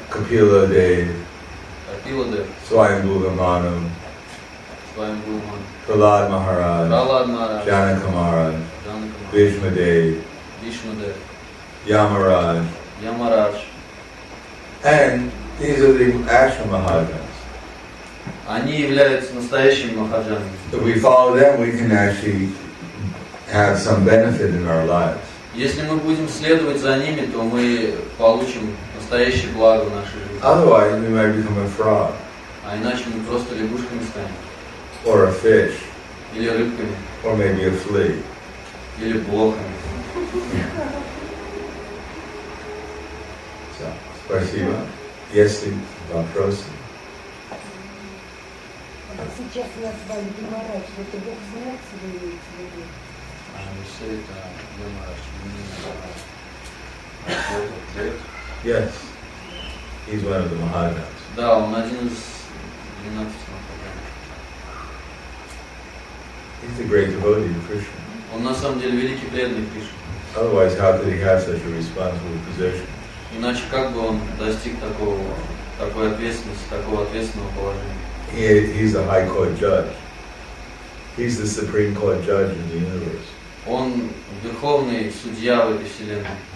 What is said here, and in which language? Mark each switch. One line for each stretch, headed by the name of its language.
English: Kapila Dev, Swayambhu Manu, Prahlad Maharaj, Janaka Maharaj, Vishnu Dev, Yamaraj. And these are the actual Mahajans.
Russian: Они являются настоящими махаджанами.
English: If we follow them, we can actually have some benefit in our lives.
Russian: Если мы будем следовать за ними, то мы получим настоящее благо в нашей жизни.
English: Otherwise, we might become a frog.
Russian: А иначе мы просто лягушками станем.
English: Or a fish.
Russian: Или рыбками.
English: Or maybe a flea.
Russian: Или блохами. So, спасибо. Если вопросы. Сейчас назвали Демарадж, это Бог смерти вы имеете в виду? Все это Демарадж.
English: Yes. He's one of the Mahajans.
Russian: Да, он один из 12 махаджанов.
English: He's a great devotee to Krishna.
Russian: Он на самом деле великий преданный Кришны.
English: Otherwise, how could he have such a responsible position?
Russian: Иначе как бы он достиг такой ответственности, такого ответственного положения?
English: He's a high court judge. He's the supreme court judge in the universe.
Russian: Он верховный судья в этой вселенной.